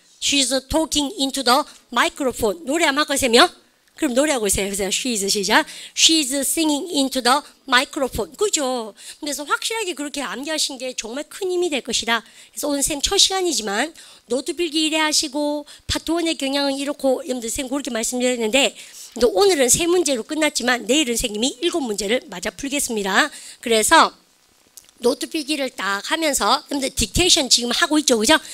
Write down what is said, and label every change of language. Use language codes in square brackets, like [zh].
[ko] She's talking into the microphone 노래 한번 하고 세며 그럼 노래하고 있어요. 그래서 she's 시작. [en] She's singing into the microphone. [ko] 그죠? 그래서 확실하게 그렇게 암기하신 게 정말 큰 힘이 될 것이다. 그래서 오늘 쌤 첫 시간이지만 노트 필기 이래 하시고 파트 1의 경향은 이렇고 여러분들 쌤 그렇게 말씀드렸는데 오늘은 3문제로 끝났지만 내일은 선생님이 7문제를 맞아 풀겠습니다. 그래서 노트 필기를 딱 하면서 여러분들 딕테이션 지금 하고 있죠, 그죠?